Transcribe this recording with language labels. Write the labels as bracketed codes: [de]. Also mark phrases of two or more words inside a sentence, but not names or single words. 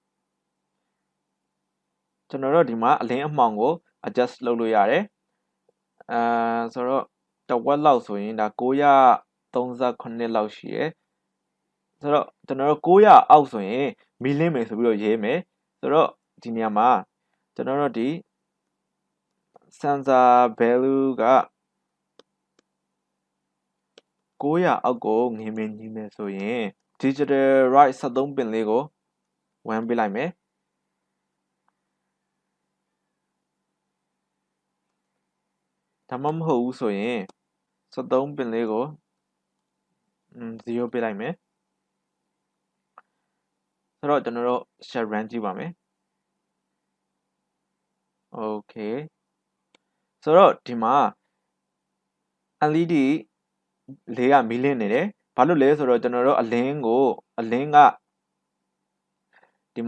[my] ကျွန်တော်တို့ဒီမှာအလင်းအမှောင်ကို adjust လုပ်လို့ရတယ်ဆိုတော့တဝက်လောက်ဆိုရင်ဒါ938လောက်ရှိရယ်ဆိုတော့ကျွန်တော်တို့900အောက်ဆိုရင်မီလင်းမယ်ဆိုပြီးတော့ရေးမယ်ဆိုတော့ဒီနေရာမှာကျွန်တော်တို့ဒီ sensor value က 900အောက်ကိုငြင်းမယ်ဆိုရင် digital write 73 pin လေးကို1ပေးလိုက်မယ် ဒါမှမဟုတ်ဘူးဆိုရင်73 pin လေးကို0ပေးလိုက်မယ်ဆိုတော့ကျွန်တော်တို့ [en] share run [my] ကြည့်ပါမယ် okay ဆိုတော့ဒီမှာ LED လေးကမီးလင်းနေတယ်ဘာလို့လဲဆိုတော့ကျွန်တော်တို့အလင်းကဒီ